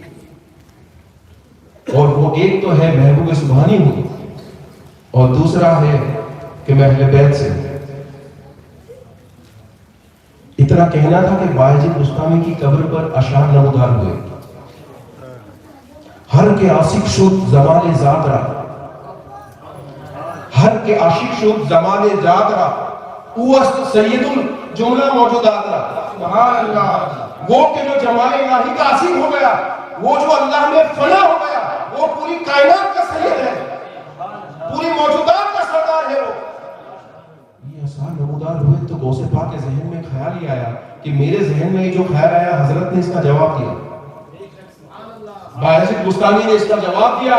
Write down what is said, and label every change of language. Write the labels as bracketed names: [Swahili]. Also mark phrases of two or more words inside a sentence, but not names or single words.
[Urdu] اور وہ ایک تو ہے محبوب سبحانی ہوں، اور دوسرا ہے کہ میں اہل بیت سے ہوں. اتنا کہنا تھا کہ باعزت بستانی کی قبر پر اشعار نمودار ہوئے. [Persian] ہر کے عاشق شد زمان ذات را، ہر کے عاشق شد زمان ذات را، اوست سید الجملہ موجودات را. [Arabic] سبحان اللہ. [Urdu] وہ کہ جو جمال الہی کا عاشق ہو گیا، وہ جو اللہ میں فنا ہو گیا، وہ پوری کائنات کا سید ہے، پوری موجودات کا سردار ہے. وہ یہ اشعار نمودار ہوئے تو غوث پاک کے ذہن میں خیال ہی آیا کہ میرے ذہن میں جو خیال آیا حضرت نے اس کا جواب دیا، باعزت بستانی نے اس کا جواب دیا.